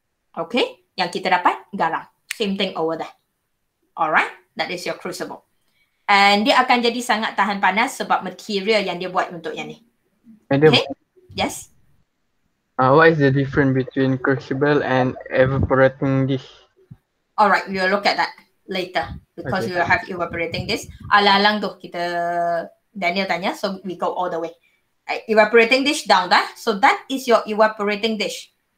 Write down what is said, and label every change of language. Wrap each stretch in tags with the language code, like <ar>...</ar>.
<ms>Okay, yang kita dapat garam.</ms> <en>Same thing over there. Alright, that is your crucible.</en> <ms>And dia akan jadi sangat tahan panas sebab material yang dia buat untuk yang ni.</ms> <en>Madam, Okay, yes. what is the difference between crucible and evaporating dish? Alright, we will look at that later because we will have evaporating dish.</en> <ms>Alang-alang tu kita Daniel tanya,</ms> <en>so we go all the way. Evaporating dish down there. So that is your evaporating dish.</en>